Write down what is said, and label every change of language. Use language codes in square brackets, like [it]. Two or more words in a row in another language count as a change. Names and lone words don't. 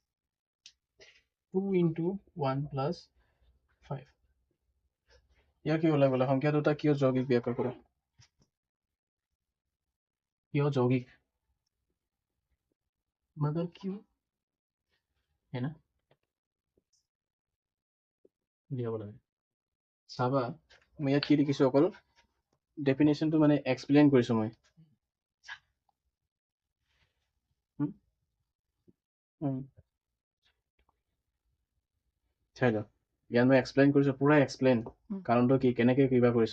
[en] 2 into 1 plus 5 [as] ইয়াৰ কি ওলাই গ'লে সংখ্যা দুটা কিয় যৌগিক ব্যাখ্যা কৰা কিয় যৌগিক [hi] मगर क्यों है ना [as] লিয়াব লাগে চাবা মই ইয়াত কি লিখিছোঁ অকল ডেফিনেশ্যনটো মানে এক্সপ্লেইন কৰিছোঁ মই চাই লওক ইয়াত মই এক্সপ্লেইন কৰিছোঁ পুৰা এক্সপ্লেইন কাৰণটো কি কেনেকৈ কিবা কৰিছোঁ